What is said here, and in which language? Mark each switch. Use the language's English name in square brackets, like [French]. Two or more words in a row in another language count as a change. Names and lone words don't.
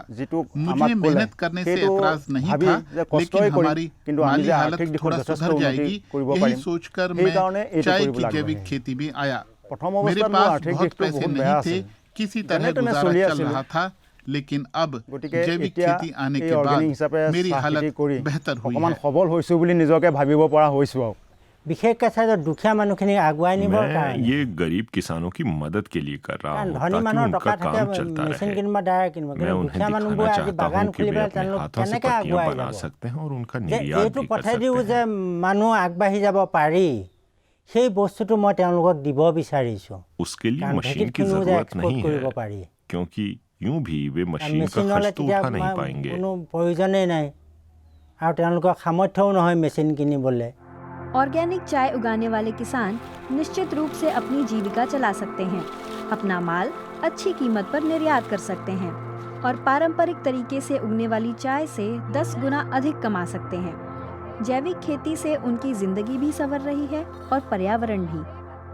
[Hindi] मुझे मेहनत करने से एतराज नहीं था, लेकिन हमारी माली हालत थोड़ा सुधर जाएगी, यही सोचकर मैं चाय की जैविक खेती में आया। मेरे पास बहुत पैसे नहीं थे, किसी तरह गुजारा चल रहा था, लेकिन अब जैविक खेती आने के बाद मेरी हालत बेहतर हुई है। [Assamese] বিশেষকৈ চাই দুখীয়া মানুহখিনি আগুৱাই নিবৰ [Hindi] मैं [Assamese] কাৰণে [Hindi] ये गरीब किसानों की मदद के लिए कर रहा [Assamese] কাৰণ [Hindi] हूँ [Assamese] ধনী [Hindi] ताकि [Assamese] মানুহৰ [Hindi] उनका [Assamese] টকা থাকে [Hindi] काम चलता [Assamese] মেচিন [Hindi] रहे। [Assamese] কিনিব ডাইৰেক্ট কিনিব [Hindi] मैं [Assamese] কিন্তু [Hindi] उन्हें [Assamese] দুখীয়া মানুহবোৰে [Hindi] दिखाना [Assamese] আজি [Hindi] चाहता [Assamese] বাগান [Hindi] हूँ कि [Assamese] খুলি [Hindi] वे [Assamese] পেলাই [Hindi] अपने [Assamese] তেওঁলোক [Hindi] हाथों से [Assamese] কেনেকৈ [Hindi] पत्तियां [Assamese] আগুৱাই [Hindi] बना [Assamese] যাব [Hindi] सकते हैं और उनका [Assamese] যে [Hindi] निर्यात [Assamese] এইটো [Hindi] भी कर [Assamese] পথেদি [Hindi] सकते [Assamese] যে [Hindi] हैं। [Assamese] মানুহ আগবাঢ়ি যাব পাৰি সেই বস্তুটো মই তেওঁলোকক দিব বিচাৰিছোঁ [Hindi] उसके लिए [Assamese] কাৰণ [Hindi] मशीन की [Assamese] ঢেঁকীতখিনিও যে [Hindi] जरूरत [Assamese] এক্সপৰ্ট [Hindi] नहीं [Assamese] কৰিব [Hindi] है, [Assamese] পাৰি [Hindi] क्योंकि यूं भी वे [Assamese] কাৰণ [Hindi] मशीन का [Assamese] মেচিনলৈ [Hindi] खर्च तो [Assamese] তেতিয়া [Hindi] उठा नहीं पाएंगे। [Assamese] কোনো প্ৰয়োজনেই নাই আৰু তেওঁলোকৰ সামৰ্থ্যও নহয় মেচিন কিনিবলৈ। [Hindi] ऑर्गेनिक चाय उगाने वाले किसान निश्चित रूप से अपनी जीविका चला सकते हैं, अपना माल अच्छी कीमत पर निर्यात कर सकते हैं और पारंपरिक तरीके से उगने वाली चाय से 10 गुना अधिक कमा सकते हैं। जैविक खेती से उनकी जिंदगी भी संवर रही है और पर्यावरण भी।